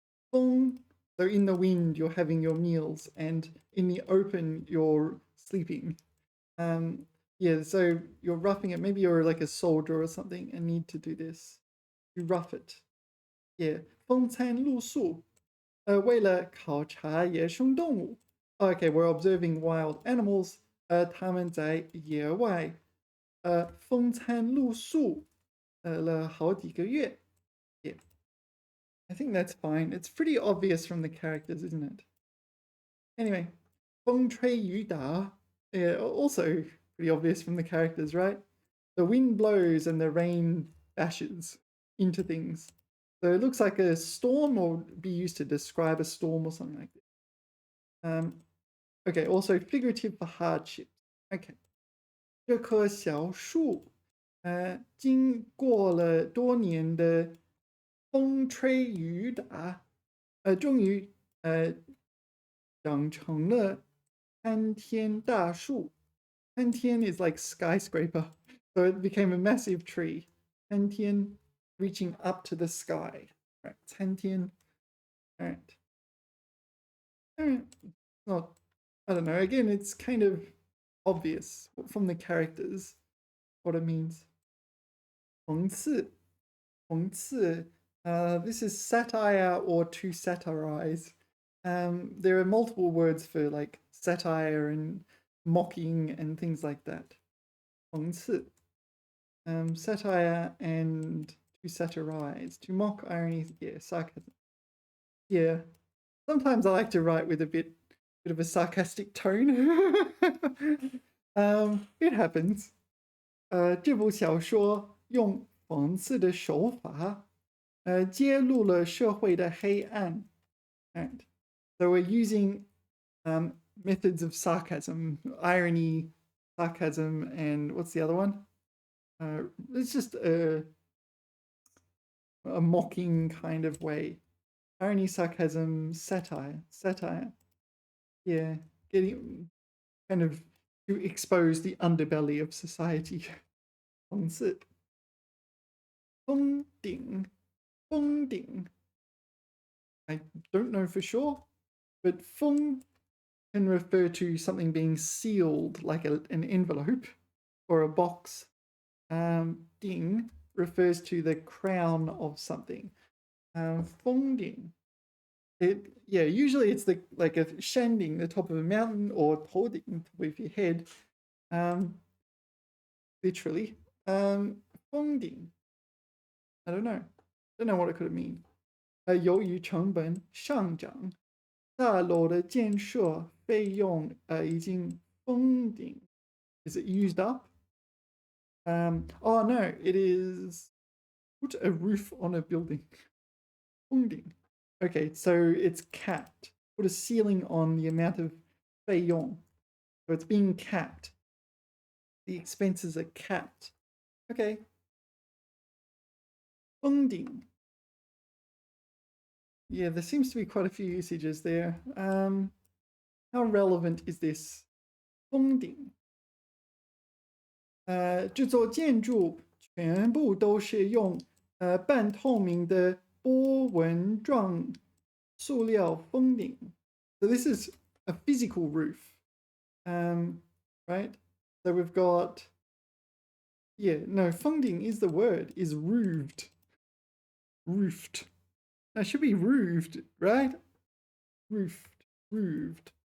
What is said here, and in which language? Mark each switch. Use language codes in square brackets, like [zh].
[en] 风, so in the wind, you're having your meals, and in the open, you're sleeping. Yeah, so you're roughing it. Maybe you're like a soldier or something and need to do this. You rough it. Yeah, 风餐露宿. [zh] 为了考察野生动物. [en] Okay, we're observing wild animals. [zh] 他们在野外风餐露宿了好几个月. [en] Yeah, I think that's fine. It's pretty obvious from the characters, isn't it? Anyway, 风吹雨打. Yeah, also pretty obvious from the characters, right? The wind blows and the rain bashes into things. So it looks like a storm, or be used to describe a storm or something like this. Okay, also figurative for hardships. Okay. [zh] 这棵小树，经过了多年的风吹雨打，终于长成了参天大树。 [en] 参天 is like skyscraper, so it became a massive tree. 参天 reaching up to the sky. Right, 参天.All right. Not, I don't know. Again, it's kind of obvious from the characters what it means. [zh] 讽刺, 讽刺. [en] This is satire or to satirize. There are multiple words for like satire and mocking and things like that. 讽刺.Satire and to satirize. To mock, irony, yeah, sarcasm. Yeah. Sometimes I like to write with a bit of a sarcastic tone. It happens. [zh] 这部小说用讽刺的手法揭露了社会的黑暗. [en] And so we're using methods of sarcasm, irony, sarcasm, and what's the other one? It's just a mocking kind of way. Irony, sarcasm, satire. Yeah, getting kind of to expose the underbelly of society. [zh] 讽刺.封顶, 封顶. [en] I don't know for sure, but 封 can refer to something being sealed, like an envelope or a box. Ding refers to the crown of something. [zh] 封顶. [en] Yeah, usually it's like a shanding, the top of a mountain, or 头顶, top of your head. Literally. 封顶. I don't know what it could mean. [zh] 由于成本上涨，大楼的建设费用已经封顶. [en] Is it used up? Oh no, it is put a roof on a building. 封顶.Okay, so it's capped. Put a ceiling on the amount of 费用. So it's being capped. The expenses are capped. Okay. [zh] 封顶. [en] Yeah, there seems to be quite a few usages there. How relevant is this? 封顶. [zh] 这座建筑全部都是用半透明的波纹状塑料封顶. [en] So this is a physical roof, right? So we've got, yeah, no, 封顶 is the word, is roofed. Roofed. No, it should be roofed, right? Roofed.